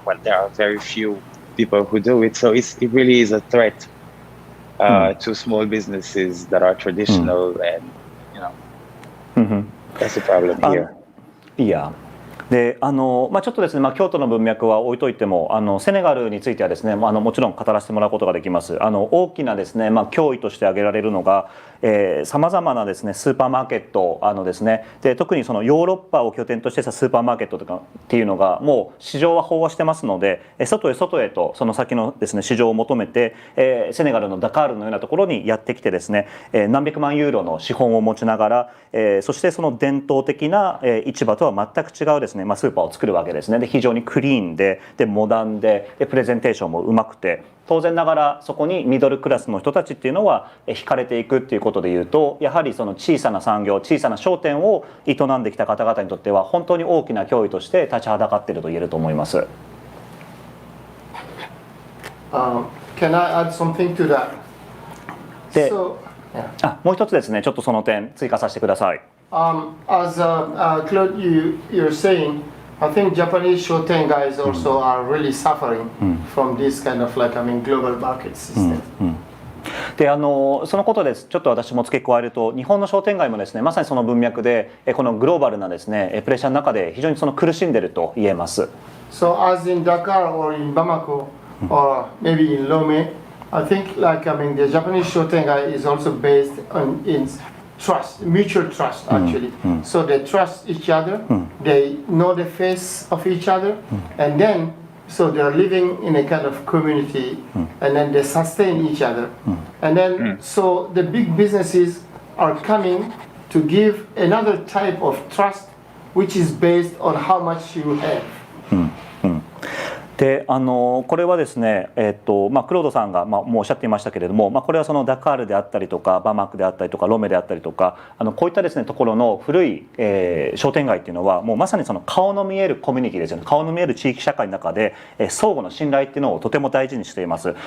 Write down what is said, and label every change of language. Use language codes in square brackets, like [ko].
[en] But there are very few people who do it. So it really is a threat to small businesses that are traditional, and that's the problem here. Yeah. [ja] でちょっとですね、京都の文脈は置いといてもセネガルについてはですねもちろん語らせてもらうことができます。大きなですね、脅威として挙げられるのがさまざまなですねスーパーマーケットですね、で特にそのヨーロッパを拠点としてしたスーパーマーケットとかっていうのがもう市場は飽和してますので、外へとその先のですね市場を求めてセネガルのダカールのようなところにやってきてですね、何百万ユーロの資本を持ちながら、そしてその伝統的な市場とは全く違うですね、スーパーを作るわけですね。で非常にクリーンでモダンでプレゼンテーションもうまくて、当然ながらそこにミドルクラスの人たちっていうのは惹かれていくっていうことでいうと、やはりその小さな産業、小さな商店を営んできた方々にとっては本当に大きな脅威として立ちはだかっていると言えると思います。 [en] Can I add something to that? [ja] で、もう一つですね、ちょっとその点追加させてください。 [en] As Claude, you're saying, I think Japanese shoten guys also are really suffering from this kind of global market system. [ja] でそのことです。ちょっと私も付け加えると、日本の商店街もですね、まさにその文脈でこのグローバルなですねプレッシャーの中で非常にその苦しんでいると言えます。 [en] So as in Dakar or in Bamako or maybe in Lomé, I think the Japanese shoten guy is also based on trust, mutual trust actually. So they trust each other, they know the face of each other, and then so they're living in a kind of community, and then they sustain each other. And then so the big businesses are coming to give another type of trust, which is based on how much you have. [ja] でこれはですね、クロードさんがもうおっしゃっていましたけれども、これはそのダカールであったりとかバマクであったりとかロメであったりとかこういったですねところの古い、商店街っていうのはもうまさにその顔の見えるコミュニティですよね。顔の見える地域社会の中で、相互の信頼っていうのをとても大事にしています。